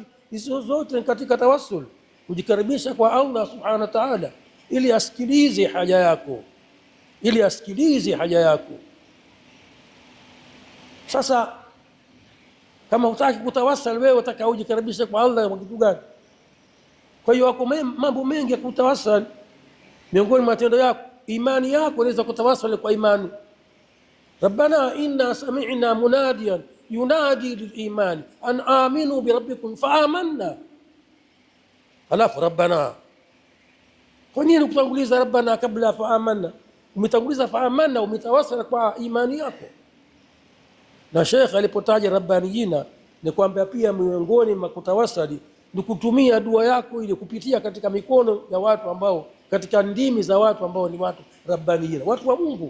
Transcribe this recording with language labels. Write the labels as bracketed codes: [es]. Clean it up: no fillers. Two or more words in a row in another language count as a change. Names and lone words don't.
[sw] Hizo zote katika tawassul, kujikaribisha kwa Allah [ar] سبحانه وتعالى [sw] ili asikilize haja yako, Sasa kama hutaki kutawassal wewe utaka ujikaribisha kwa Allah kwa kitu gani? Kwa hiyo wako mambo mengi ya kutawassal. Miongoni mwa matendo yako, imani yako inaweza kutawassal kwa imani. [ar] ربنا إننا سمعنا مناديا ينادي للإيمان أن آمنوا بربكم فآمنا. [sw] Alafu rabbana, kwa nini kutanguliza rabbana kabla [ar] فآمنا? [sw] Umetanguliza [ar] فآمنا, [sw] umetawassal kwa imani yako. Na Sheikh alipotaja rabbaniyina ni kwamba pia miongoni mwa kutawassali ni kutumia dua yako ili kupitia katika mikono ya watu ambao, katika ndimi za watu ambao ni watu rabbaniyina, watu wa Mungu.